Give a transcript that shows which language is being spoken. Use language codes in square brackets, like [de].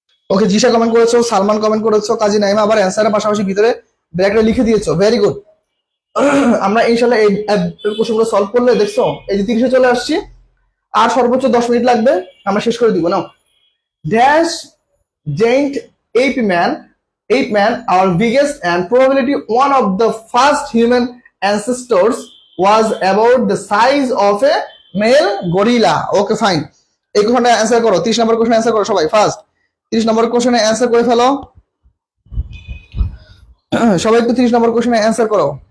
[bn] ওকে, জিশা comment করেছো, Salman comment করেছো, কাজী নাইমা আবার অ্যান্সারের পাশাপাশি ভিতরে ব্র্যাকেটে লিখে দিয়েছো। Very good. আমরা ইনশাআল্লাহ এই কোশ্চেনগুলো সলভ করলে, দেখছো এই যে 30-এ চলে আসছি, আর সর্বোচ্চ 10 মিনিট লাগবে, আমরা শেষ করে দিব। নাও, [en] Dash gent ape man ape man, our biggest and probability one of the first human ancestors was about the size of a male gorilla. Okay, fine. [bn] এই কোশ্চেনটা অ্যান্সার করো, 30 নম্বর কোশ্চেন অ্যান্সার করো সবাই ফার্স্ট। 30 নম্বর কোশ্চেনে অ্যান্সার করে ফেলো সবাই, একটু 30 নম্বর কোশ্চেনে অ্যান্সার করো।